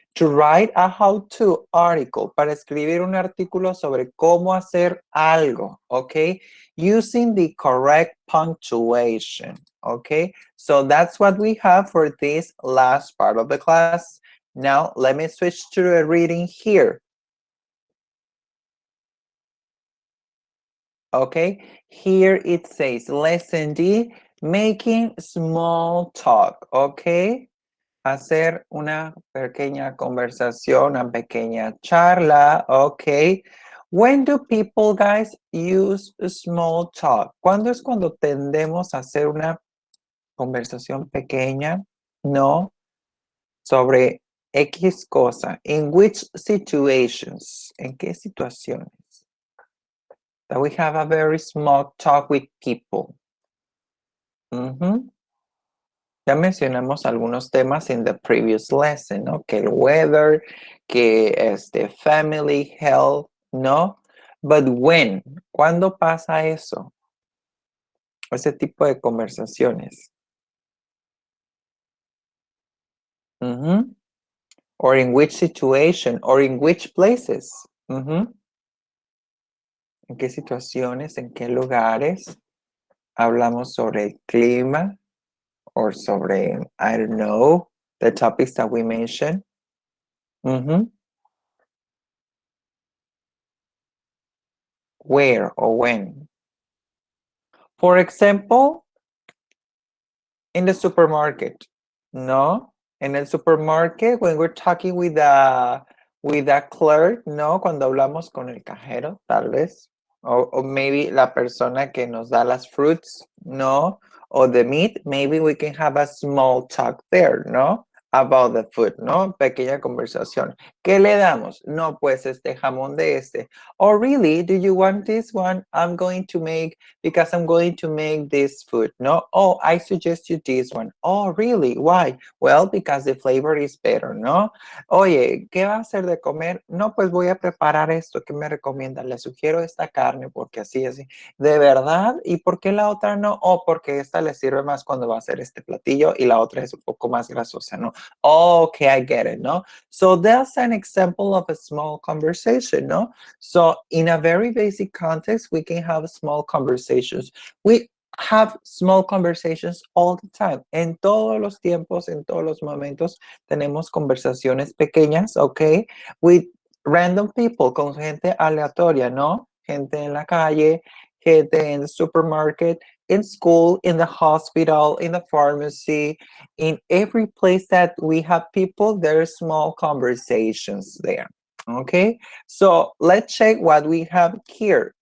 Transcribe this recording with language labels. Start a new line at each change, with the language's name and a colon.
English: to write a how-to article,
Spanish: para escribir un artículo sobre cómo hacer algo, okay?
English: Using the correct punctuation, okay? So that's what we have for this last part of the class. Now, let me switch to the reading here. Okay, here it says, lesson D, making small talk, okay?
Spanish: Hacer una pequeña conversación, una pequeña charla, okay?
English: When do people, guys, use small talk?
Spanish: ¿Cuándo es cuando tendemos a hacer una conversación pequeña? No, sobre X cosa.
English: In which situations?
Spanish: ¿En qué situaciones?
English: That we have a very small talk with people.
Spanish: Ya mencionamos algunos temas
English: in the previous lesson,
Spanish: ¿no? Que el weather, que family, health, ¿no?
English: But when?
Spanish: ¿Cuándo pasa eso? Ese tipo de conversaciones.
English: Or in which situation, or in which places.
Spanish: ¿En qué situaciones, en qué lugares hablamos sobre el clima?
English: Or sobre, I don't know, the topics that we mentioned. Where or when? For example, in the supermarket. No, in el supermarket, when we're talking with a clerk, no,
Spanish: cuando hablamos con el cajero, tal vez.
English: Or maybe
Spanish: la persona que nos da las
English: fruits, no, or the meat, maybe we can have a small talk there, no, about the food, no,
Spanish: pequeña conversación. ¿Qué le damos? No, pues jamón de este.
English: Oh, really? Do you want this one? I'm going to make, because I'm going to make this food, no? Oh, I suggest you this one. Oh, really? Why? Well, because the flavor is better, no?
Spanish: Oye, ¿qué va a hacer de comer? No, pues voy a preparar esto. ¿Qué me recomienda? Le sugiero esta carne porque así, así. ¿De verdad? ¿Y por qué la otra no? Oh, porque esta le sirve más cuando va a hacer este platillo y la otra es un poco más grasosa, ¿no?
English: Oh, okay, I get it, no? So that's an example of a small conversation, no? So in a very basic context, we can have small conversations. We have small conversations all the time.
Spanish: En todos los tiempos, en todos los momentos, tenemos conversaciones pequeñas, okay?
English: With random people,
Spanish: con gente aleatoria, ¿no? Gente en la calle, gente en
English: the supermarket, in school, in the hospital, in the pharmacy, in every place that we have people, there are small conversations there. Okay, so let's check what we have here.